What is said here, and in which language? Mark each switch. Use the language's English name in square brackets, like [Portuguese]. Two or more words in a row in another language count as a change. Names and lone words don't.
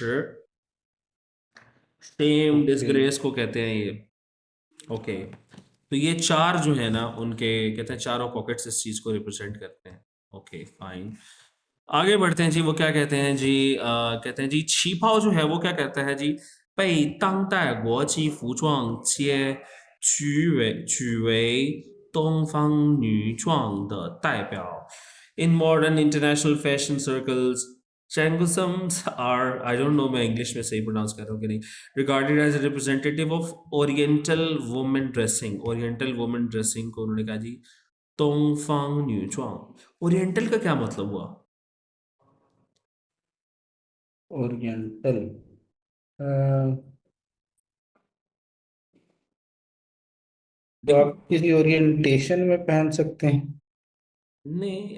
[Hindi] शेम ओके। डिसग्रेस को कहते हैं ये। ओके। तो ये चार जो है ना, उनके कहते हैं चारों पॉकेट्स इस चीज को रिप्रेजेंट करते हैं। [English] okay fine, [Hindi] आगे बढ़ते हैं जी। वो क्या कहते हैं जी, कहते हैं जी छिपाओ जो है वो क्या कहता है जी, [Chinese] 被当代国际服装界举为东方女装的代表。 [English] In modern international fashion circles, Changusums are, I don't know [Hindi] मैं इंग्लिश में सही प्रोनाउंस कर रहा हूँ कि नहीं, [English] regarded as a representative of Oriental women dressing। Oriental women dressing [Hindi] को उन्होंने कहा जी [Chinese] 东方女装। [Hindi] ओरिएंटल का क्या मतलब हुआ? ओरिएंटल। तो देखो, आप किसी ओरिएंटेशन में पहन सकते हैं नहीं